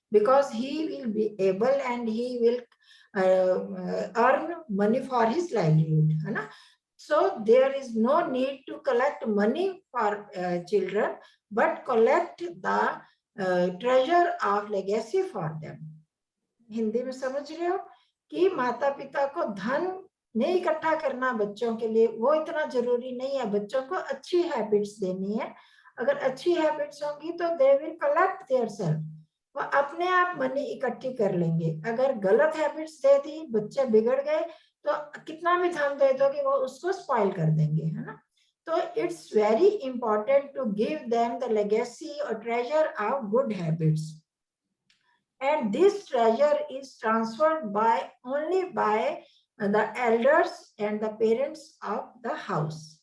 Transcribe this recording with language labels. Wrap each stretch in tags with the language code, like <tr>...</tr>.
<en>Because he will be able and he will earn money for his livelihood. So there is no need to collect money for children, but collect the treasure of legacy for them.</en> <hi>Hindi में समझ रहे हो कि माता पिता को धन नहीं इकट्ठा करना बच्चों के लिए, वो इतना जरूरी नहीं है. बच्चों को अच्छी हैबिट्स देनी है. अगर अच्छी हैबिट्स होंगी तो</hi> <en>they will collect their self,</en> <hi>वो अपने आप मनी इकट्ठी कर लेंगे. अगर गलत हैबिट्स दे दी, बच्चे बिगड़ गए, तो कितना भी धन दे दोगे वो उसको स्पॉइल कर देंगे, है ना.</hi> <en>तो it's very important to give them the legacy और treasure of good habits. And this treasure is transferred by only by the elders and the parents of the house.</en>